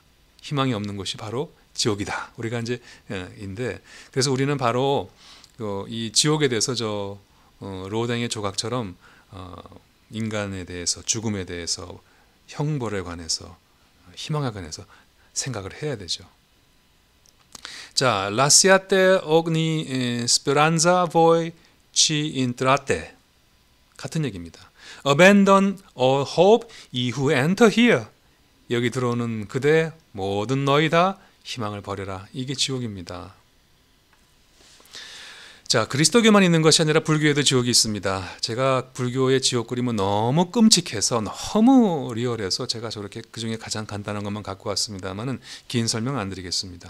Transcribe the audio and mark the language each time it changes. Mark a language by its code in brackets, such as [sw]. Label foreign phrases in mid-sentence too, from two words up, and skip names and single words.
[ko] 희망이 없는 곳이 바로 지옥이다. 우리가 이제 인데, 그래서 우리는 바로 이 지옥에 대해서 저 로댕의 조각처럼 인간에 대해서, 죽음에 대해서, 형벌에 관해서, 희망에 관해서 생각을 해야 되죠. 자, [it] lasciate ogni speranza voi ci intrate. [ko] 같은 얘기입니다. [en] Abandon all hope, ye who enter here. [ko] 여기 들어오는 그대 모든 너희 다 희망을 버려라. 이게 지옥입니다. 자, 그리스도교만 있는 것이 아니라 불교에도 지옥이 있습니다. 제가 불교의 지옥 그림은 너무 끔찍해서 너무 리얼해서 제가 저렇게 그중에 가장 간단한 것만 갖고 왔습니다만은 긴 설명 안 드리겠습니다.